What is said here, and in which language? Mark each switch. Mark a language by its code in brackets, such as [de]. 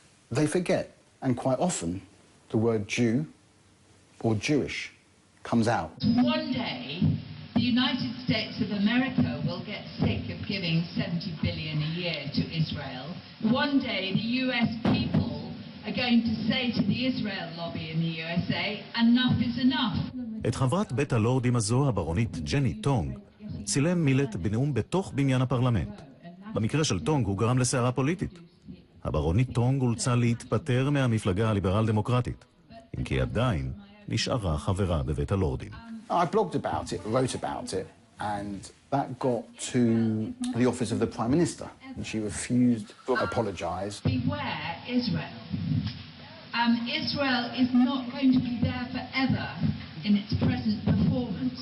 [en] They forget, and quite often, the word Jew or Jewish comes out. One day, the United States of America will get sick of giving $70 billion a year to Israel. One day, the US people are going to say to the Israel lobby in the USA, enough is enough. [he] את חברת בית הלורדים הזו, הברונית ג'ני טונג, צילם מילט בנאום בתוך בניין הפרלמנט. במקרה של טונג הוא גרם לסערה פוליטית. הברונית טונג הולצה להתפטר מהמפלגה הליברל-דמוקרטית, אם כי עדיין נשארה חברה בבית הלורדים. [en] I blogged about it, wrote about it, and that got to the office of the Prime Minister, and she refused to apologize. Beware Israel. Israel is not going to be there forever in its present performance.